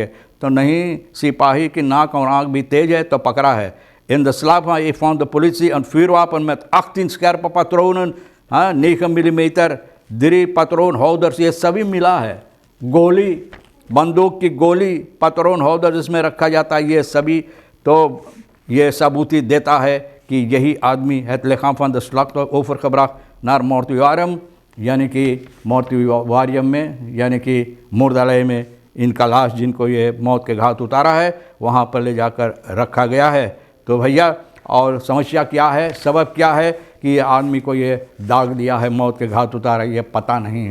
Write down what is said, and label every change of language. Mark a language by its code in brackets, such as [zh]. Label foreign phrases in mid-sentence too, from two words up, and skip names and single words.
[hns] तो नहीं, सिपाही की नाक और आँख भी तेज है, तो पकड़ा है। [nl] In de slaapkamer vond de politie een vuurwapen met 18 scherpe patronen, 9 mm, 3 patroonhouders, [hns] ये सभी मिला है। गोली, बंदूक की गोली, [nl] patroon holder [hns] जिसमें रखा जाता है, ये सभी, तो ये सबूती देता है कि यही आदमी [nl] het lichaam van de slachtoffer overgebracht naar mortuarium, [hns] यानी कि मोर्टुआरियम में, यानी कि मुर्दालय में इनका लाश, जिनको ये मौत के घाट उतारा है, वहाँ पर ले जाकर रखा गया है। तो भैया और समस्या क्या है, सबब क्या है कि ये आदमी को ये दाग दिया है, मौत के घाट उतारा, ये पता नहीं।